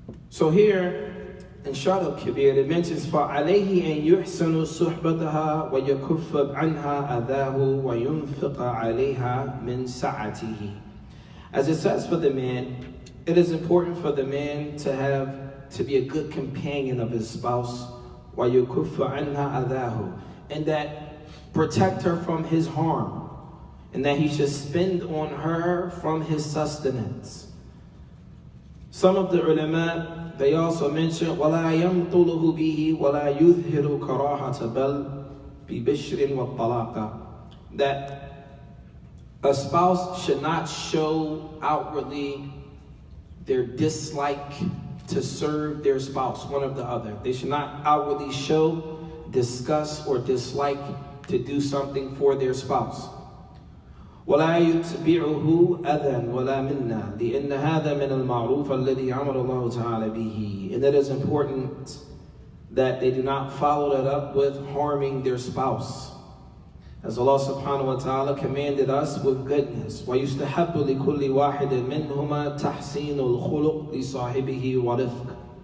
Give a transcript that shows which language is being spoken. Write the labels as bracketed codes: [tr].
[en] So here in Shar al-Kabir it mentions [ar] فَعَلَيْهِ أَن يُحْسَنُ صُحْبَتَهَا وَيَكُفَّ عَنْهَا أَذَاهُ وَيُنْفِقَ عَلَيْهَا مِنْ سَعَتِهِ. [en] As it says for the man, it is important for the man to be a good companion of his spouse, [ar] وَيَكُفَّ عَنْهَا أَذَاهُ, [en] and that protect her from his harm, and that he should spend on her from his sustenance. Some of the ulama, they also mention [ar] وَلَا يَمْطُلُهُ بِهِ وَلَا يُظْهِرُ كَرَاحَةَ بَلْ بِبِشْرٍ وَالطَّلَاقَ, [en] that a spouse should not show outwardly their dislike to serve their spouse, one or the other. They should not outwardly show disgust or dislike to do something for their spouse. [ar] ولا يتبعه أذى ولا منا لأن هذا من المعروف الذي أمر الله تعالى به. [en] And it is important that they do not follow that up with harming their spouse, as Allah subhanahu wa ta'ala commanded us with goodness. [ar] وَيُسْتَحَبُّ لِكُلِّ وَاحِدٍ مِّنْهُمَا تَحْسِينُ الْخُلُقِ لِصَاحِبِهِ وَرِفْقٍ.